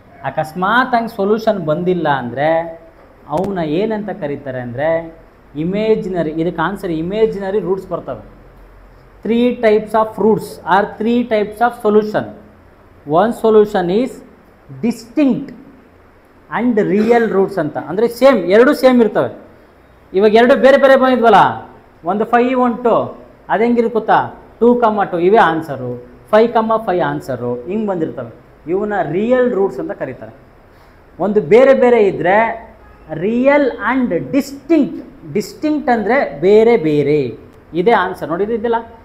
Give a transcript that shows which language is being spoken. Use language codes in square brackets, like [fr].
[kn] ಅಕಸ್ಮಾತ್ ಹಂಗೆ ಸೊಲ್ಯೂಷನ್ ಬಂದಿಲ್ಲ ಅಂದರೆ ಅವನ್ನ ಏನಂತ ಕರೀತಾರೆ ಅಂದರೆ ಇಮೇಜಿನರಿ. ಇದಕ್ಕೆ ಆನ್ಸರ್ ಇಮೇಜಿನರಿ ರೂಟ್ಸ್ ಬರ್ತವೆ. [en] 3 types of roots or 3 types of solution. One solution is distinct and real roots ಅಂತ. [kn] ಅಂದರೆ ಸೇಮ್, ಎರಡು ಸೇಮ್ ಇರ್ತವೆ. ಇವಾಗ ಎರಡು ಬೇರೆ ಬೇರೆ ಬಂದಿದ್ವಲ್ಲ, ಒಂದು 5 1 2, ಅದು ಹೆಂಗಿರುತ್ತೆ ಗೊತ್ತಾ? 2 2 ಇವೇ ಆನ್ಸರು, 5 5 ಆನ್ಸರು, ಹಿಂಗೆ ಬಂದಿರ್ತವೆ. ಇವನ್ನ ರಿಯಲ್ ರೂಟ್ಸ್ ಅಂತ ಕರೀತಾರೆ. ಒಂದು ಬೇರೆ ಬೇರೆ ಇದ್ದರೆ ರಿಯಲ್ ಆ್ಯಂಡ್ ಡಿಸ್ಟಿಂಕ್ಟ್ ಅಂದರೆ ಬೇರೆ ಬೇರೆ. ಇದೇ ಆನ್ಸರ್ ನೋಡಿದ್ದಿಲ್ಲ.